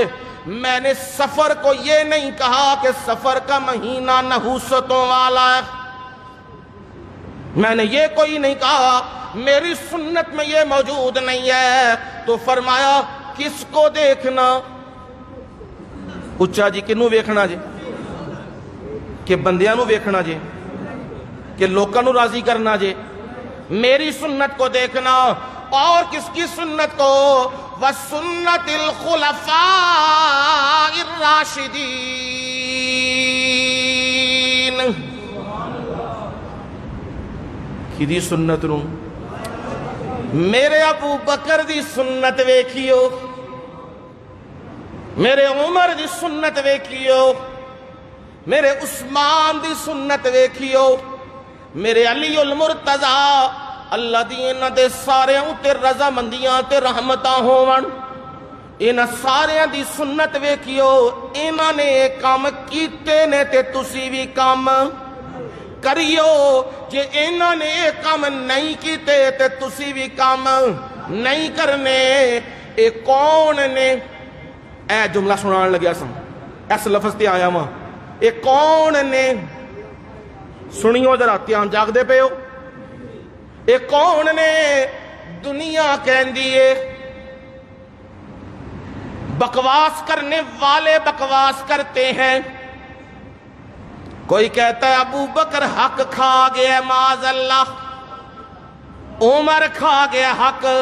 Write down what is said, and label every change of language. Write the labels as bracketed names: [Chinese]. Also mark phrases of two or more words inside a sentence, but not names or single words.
[Urdu] میں نے سفر کو یہ نہیں کہا کہ سفر کا مہینہ نحوستوں والا ہے، میں نے یہ کوئی نہیں کہا، میری سنت میں یہ موجود نہیں ہے۔ تو فرمایا کس کو دیکھنا؟ [Punjabi] اچھا جی کنوں ویکھنا جے کہ بندیاں نو ویکھنا جے کہ لوکاں نو راضی کرنا جے؟ [Urdu] میری سنت کو دیکھنا اور کس کی سنت کو؟ [Arabic] وَسُنَّةِ الْخُلَفَاءِ الرَّاشِدِينَ [Punjabi] کدی سنت نو؟ میرے ابو بکر دی سنت ویکھیو، میرے عمر دی سنت ویکھیو، میرے عثمان دی سنت ویکھیو، میرے علی المرتضی اللہ دین دے سارے تے رضا مندیاں تے رحمتاں ہون، انہاں سارے دی سنت ویکھیو، انہاں نے کام کیتے نے تے تسی بھی کام کریو، جے انہاں نے کام نہیں کیتے تے تسی بھی کام نہیں کرنے۔ اے کون نے؟ اے جملہ سنان لگیا سن، اس لفظ تے آیا ماں، اے کون نے؟ سنیو ذرا دھیان جاگ دے پے ہو۔ اے کون نے؟ دنیا کہندی ہے [Urdu] بکواس کرنے والے بکواس کرتے ہیں، کوئی کہتا ہے ابو بکر حق کھا گیا [Arabic] معاذ اللہ، [Urdu] عمر کھا گیا حق،